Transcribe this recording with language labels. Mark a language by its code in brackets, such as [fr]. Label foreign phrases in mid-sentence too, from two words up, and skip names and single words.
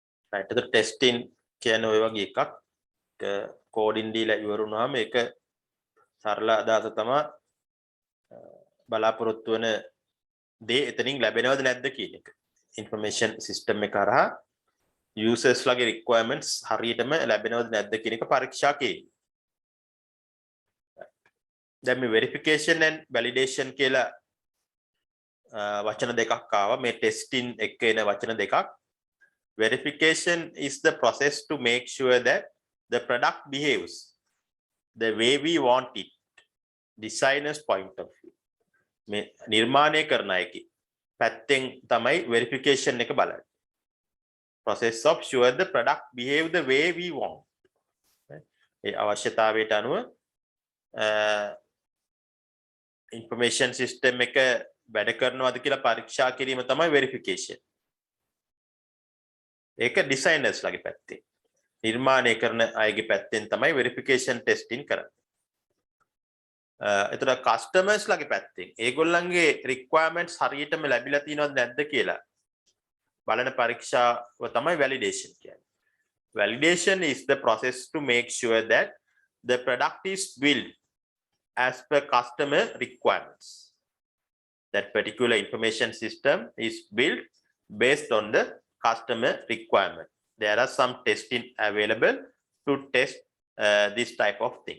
[si] right the testing කියන ඔය වගේ එකක් කෝඩින් දීලා ඉවරුනහම ඒක සරල අදහස තමයි බලාපොරොත්තු වෙන දේ එතනින් ලැබෙනවද නැද්ද කියන එක [en] information system [si] එක කරා users ලගේ requirements හරියටම ලැබෙනවද නැද්ද කියන එක පරීක්ෂා කිරීම. දැන් මේ [en] verification and validation [si] කියලා වචන දෙකක් ආවා මේ testing එක එන වචන දෙකක්. [en] Verification is the process to make sure that the product behaves the way we want it. Designers point of view. [si] මේ නිර්මාණය කරන අයගේ පැත්තෙන් තමයි verification එක බලන්නේ. [en] Process of sure the product behave the way we want. [si] ඒ අවශ්‍යතාවයට අනුව [en] information system [si] එක වැඩ කරනවද කියලා පරීක්ෂා කිරීම තමයි verification. ඒක designers ලගේ පැත්තේ. නිර්මාණය කරන අයගේ පැත්තෙන් තමයි [en] verification testing [si] කරන්නේ. එතන customers ලගේ පැත්තෙන් ඒගොල්ලන්ගේ requirements හරියටම ලැබිලා තියෙනවද නැද්ද කියලා බලන පරීක්ෂාව තමයි validation කියන්නේ. [en] Validation is the process to make sure that the product is built as per customer requirements. That particular information system is built based on the customer requirement. There are some testing available to test this type of things.